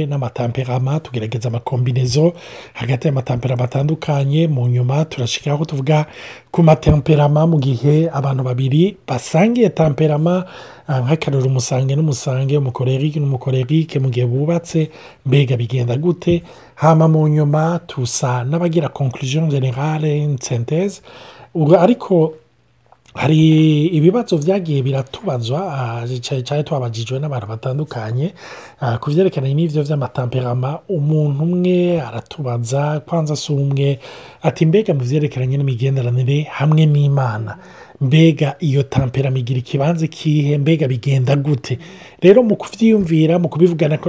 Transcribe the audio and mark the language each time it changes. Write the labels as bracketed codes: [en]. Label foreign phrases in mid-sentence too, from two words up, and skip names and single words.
[rn] n'amatemperament tugerageza amakombinezo hagati y'amatemperament atandukanye mu nyuma turashikaho tuvuga ku matemperament mu gihe abantu babiri basangiye temperament nk'akarero umusange n'umusange umukolerique n'umukolerique mu gihe bubatse mbega bigenda gute hama mu nyuma tusa n'abagira [fr] conclusion générale une synthèse [rn] ariko hari ibibazo vyagiye biratubazwa cyane twabajijwe n'abantu batandukanye kuvyerekana n'ivyo vy'amatemperament umuntu umwe aratubaza kwanza sumwe ati mbega mu vyerekeranye n'imigenderanire hamwe n'Imana mbega iyo temperament igira ikibanza kihe mbega bigenda gute rero mu kuvyiyumvira mu kubivugana ko